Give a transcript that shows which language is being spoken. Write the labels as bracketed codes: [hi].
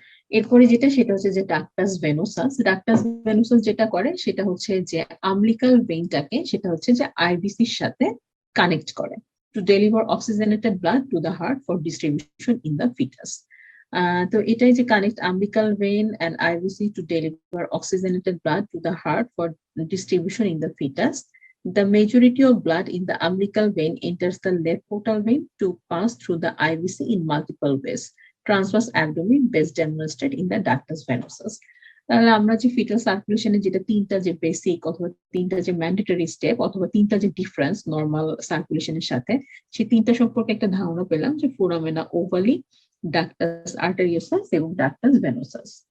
[bn] এরপরে যেটা সেটা হচ্ছে যে ডাক্টাস ভেনোসাস যেটা করে সেটা হচ্ছে যে আমলিকাল ভেইনটাকে সেটা হচ্ছে যে আইবিসির সাথে কানেক্ট করে [en] To deliver oxygenated blood to the heart for distribution in the fetus. [bn] তো এটাই যে [en] Connect umbilical vein and IVC to deliver oxygenated blood to the heart for distribution in the fetus. The majority of blood in the umbilical vein enters the left portal vein to pass through the IVC in multiple ways. Transverse abdomen best demonstrated in the ductus venosus. [bn] তাহলে আমরা যে fetal সার্কুলেশনে যেটা তিনটা যে basic অথবা তিনটা যে mandatory step অথবা তিনটা যে ডিফারেন্স নর্মাল সার্কুলেশনের সাথে সেই তিনটা সম্পর্কে একটা ধারণা পেলাম যে ফোরামেনা ওভালি, ডাক্টাস আর্টারিওসাস এবং ডাক্টাস ভেনোসাস।